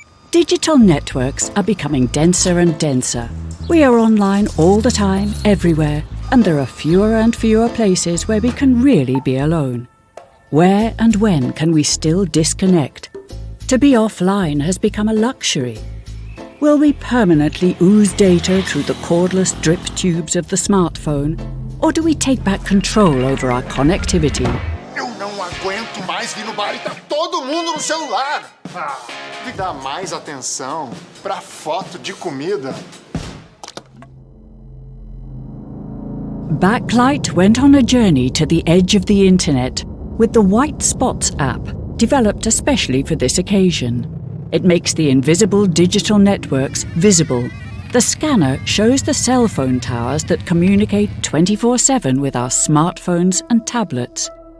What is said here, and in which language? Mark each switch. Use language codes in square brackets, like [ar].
[en] Digital networks are becoming denser and denser. We are online all the time, everywhere, and there are fewer and fewer places where we can really be alone. Where and when can we still disconnect? To be offline has become a luxury. Will we permanently ooze data through the cordless drip tubes of the smartphone? Or do we take back control over our connectivity? [pt] Eu não aguento mais vir no bar e tá todo mundo no celular. Me dá mais atenção pra foto de comida. [en] Backlight went on a journey to the edge of the internet with the White Spots app, developed especially for this occasion. It makes the invisible digital networks visible. The scanner shows the cell phone towers that communicate 24/7 with our smartphones and tablets.